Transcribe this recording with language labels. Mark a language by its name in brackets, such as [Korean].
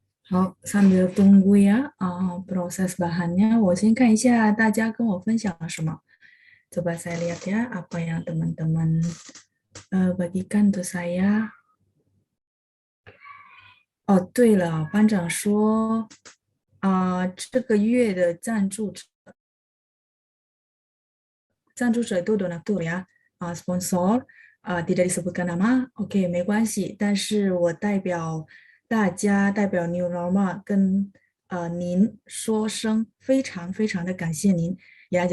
[Chinese] 好， [Indonesian] sambil tunggu ya proses bahannya， [Chinese] 我先看一下大家跟我分享了什么。 [Indonesian] Coba saya lihat ya apa yang teman-teman bagikan untuk saya. [Chinese] 哦，对了，班长说这个月的赞助者 [Indonesian] itu donatur ya, sponsor tidak disebutkan nama, oke [Chinese] 没关系，但是我代表大家，代表 New Normal 跟您说声非常非常的感谢您ya.